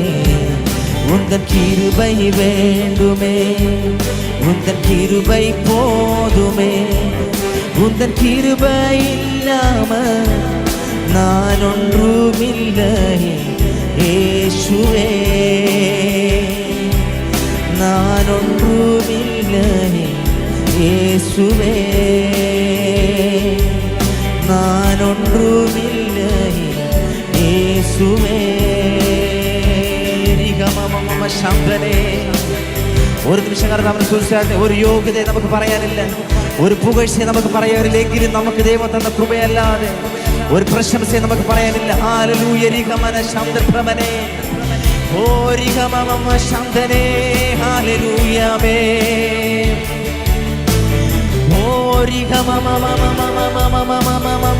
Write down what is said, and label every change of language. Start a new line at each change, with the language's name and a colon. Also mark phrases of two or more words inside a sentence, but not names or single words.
Tamil: உந்தன் கிருபை வேண்டுமே, உந்தன் கிருபை போதுமே, உந்தன் கிருபை இல்லாம நான் ஒன்றுமில்லையே இயேசுவே. நான் ஒன்றுமில்லையே இயேசுவே, நான் ஒன்றுமில்லையே இயேசுவே.
Malayalam: ശാന്തനെ. ഒരു നിമിഷം നമ്മൾ സൂക്ഷിച്ചാട്ടെ. ഒരു യോഗ്യതയെ നമുക്ക് പറയാനില്ല, ഒരു പുകഴ്ചയെ നമുക്ക് പറയാനില്ലെങ്കിലും നമുക്ക് ദൈവം തന്ന കൃപയല്ലാതെ ഒരു പ്രശംസയെ നമുക്ക് പറയാനില്ല. ഹല്ലേലൂയ. രിഗമന ശാന്തപ്രമനെ, ഓ രിഗമമ ശാന്തനെ, ഹല്ലേലൂയ മേ, ഓ രിഗമമമമമമമമമമമ.